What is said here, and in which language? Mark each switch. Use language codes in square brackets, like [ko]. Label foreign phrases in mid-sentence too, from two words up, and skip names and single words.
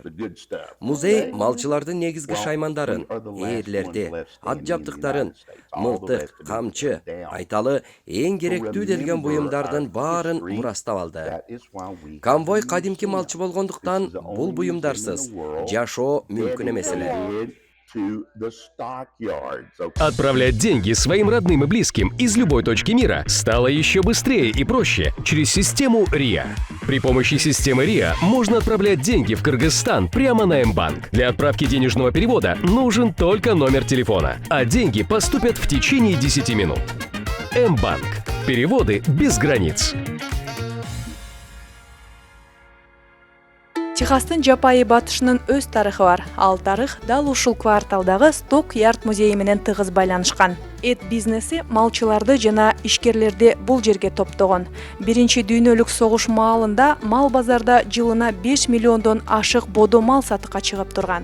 [ky] Музей малчылардын негизги шаймандарын, ээрлерди, ат жабдыктарын, мылтык, камчы, айталы эң керектүү делген буюмдардын баарын мурастап алды. Конвой кадимки малчы болгондуктан бул буюмдарсыз жашоо мүмкүн эмес эле. [ru] Отправлять деньги своим родным и близким из любой точки мира стало еще быстрее и проще через систему РИА. При помощи системы РИА можно отправлять деньги в Кыргызстан прямо на М-банк. Для отправки денежного перевода нужен только номер телефона, а деньги поступят в течение 10 минут. М-банк. Переводы без границ. [ky] Техастын жапайы батышынын өз тарыхы бар. Ал тарых дал ушул кварталдагы Сток-Ярд музейи менен тыгыз байланышкан. Эт бизнеси малчыларды жана ишкерлерди бул жерге топтогон. Биринчи дүйнөлүк согуш маалында мал базарда жылына 5 миллиондон ашык бодо мал сатыкка чыгып турган.